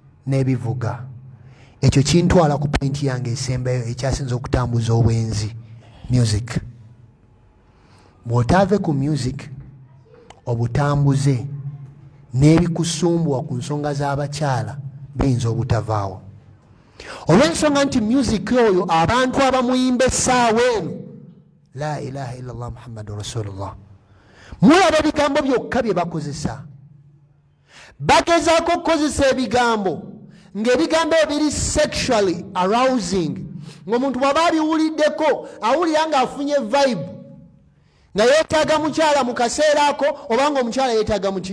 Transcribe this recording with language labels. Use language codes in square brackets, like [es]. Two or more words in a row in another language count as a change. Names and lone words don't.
[lg] n'ebivuga ekyo kintwala ku pointi yange esembayo ekyasinza okutambuza obwenzi music. Bw'otaave ku music obutambuze n'ebikusumbuwa ku nsonga z'abakyala biyinza obutavaawo. Olw'ensonga nti music oyo abantu abamuyimba essaawa eno [ar] لا إله إلا الله محمد رسول الله, [lg] mulaba ebigambo byokka bye bakozesa. Bagezaako okukozesa ebigambo ng'ebigambo ebiri [en] sexually arousing, [lg] ng'omuntu bw'aba abiwuliddeko awulira ng'afunye vibe nga yeetaaga mukyala mu kaseera ako, oba ng'omukyala yeetaaga muki?